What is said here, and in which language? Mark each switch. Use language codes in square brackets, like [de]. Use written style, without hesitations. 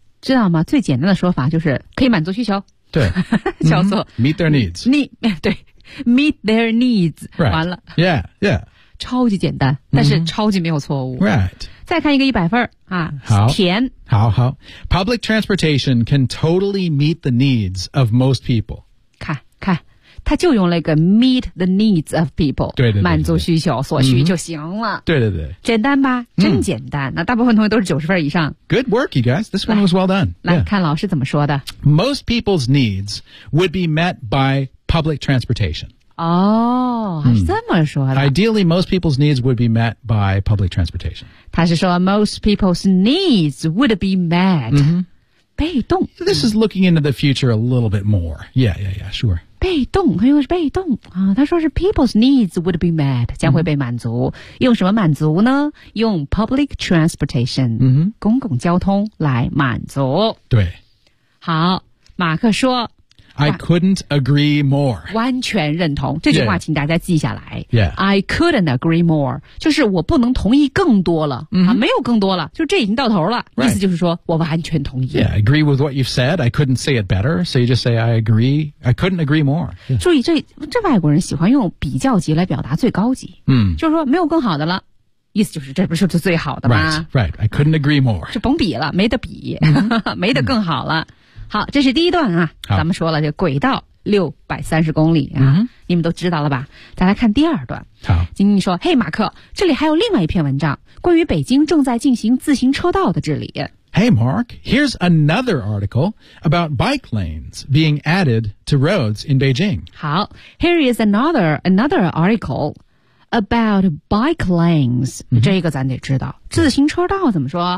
[zh] 知道吗最简单的说法就是可以满足需求。对。叫做、mm-hmm. [en] Meet their needs. 对。Meet their needs.、 Right. [zh] 完了。 [en] Yeah, yeah. [zh] 超级简单但是超级没有错误。 [en] Mm-hmm. Right. [zh] 再看一个100分啊好填。好好。 [en] Public transportation can totally meet the needs of most people. [zh] 看。他就用了一个 [en] meet the needs of people [zh] 对对对对满足需求所需就行了、嗯、对对对简单吧真简单、嗯、那大部分同学都是90分以上 [en] Good work you guys This one was well done [zh] 来、yeah. 看老师怎么说的 [en] Most people's needs would be met by public transportation [zh] 哦还是这么说的、 [en] 嗯、Ideally most people's needs would be met by public transportation [zh] 他是说 [en] most people's needs would be met、嗯、 [zh] 被动 [en] This is looking into the future a little bit more Yeah sure [zh] 被动他用的是被动、啊、他说是 [en] people's needs would be met [zh] 将会被满足、mm-hmm. 用什么满足呢用 public transportation、 mm-hmm. 公共交通来满足对好马克说 [en] I couldn't agree more [zh] 完全认同这句话请大家记下来 [en] yeah. I couldn't agree more [zh] 就是我不能同意更多了、 mm-hmm. 啊、没有更多了就这已经到头了、 [en] right. [zh] 意思就是说我完全同意 [en] Yeah, agree with what you've said I couldn't say it better So you just say I agree I couldn't agree more、yeah. [zh] 注意这外国人喜欢用比较级来表达最高级、 mm. 就是说没有更好的了意思就是这不是最好的吗 [en] Right, I couldn't agree more [zh] 就甭比了没得比、 mm-hmm. 没得更好了、mm-hmm. 好这是第一段啊咱们说了这个轨道630公里啊、 mm-hmm. 你们都知道了吧再来看第二段好晶晶说嘿马克这里还有另外一篇文章关于北京正在进行自行车道的治理 [en] Hey Mark, here's another article about bike lanes being added to roads in Beijing 好 here is another article about bike lanes、 mm-hmm. [zh] 这个咱得知道自行车道怎么说